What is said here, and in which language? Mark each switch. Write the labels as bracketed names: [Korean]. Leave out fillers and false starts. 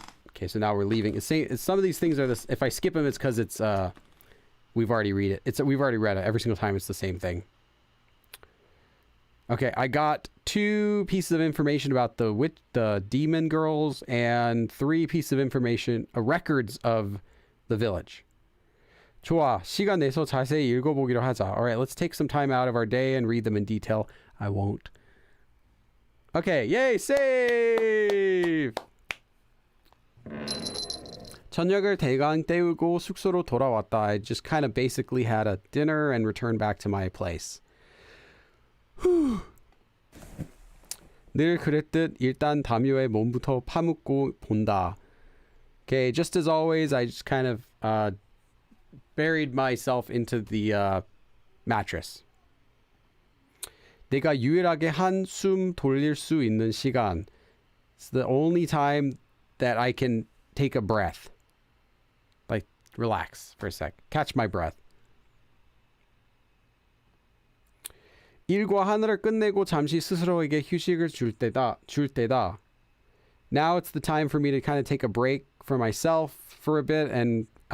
[English] Okay, so now we're leaving. Some of these things are this. If I skip them, it's because it's we've already read it. We've already read it every single time. It's the same thing. Okay, I got 2 pieces of information about the demon girls and 3 pieces of information, records of the village. [Korean] 좋아, 시간 내서 자세히 읽어보기로 하자. [English] All right, let's take some time out of our day and read them in detail. I won't. Okay, yay, save! [Korean] 저녁을 대강 때우고 숙소로 돌아왔다. [English] I just kind of basically had a dinner and returned back to my place. [Korean] 늘 그랬듯 일단 담요의 몸부터 파묻고 본다. [English] Okay, just as always, I just kind of buried myself into the mattress. [Korean] 내가 유일하게 한숨 돌릴 수 있는 시간. [English] It's the only time that I can take a breath. Like, relax for a sec. Catch my breath. [Korean] 일과 하나를 끝내고 잠시 스스로에게 휴식을 줄 때다. [English] Now it's the time for me to kind of take a break for myself for a bit and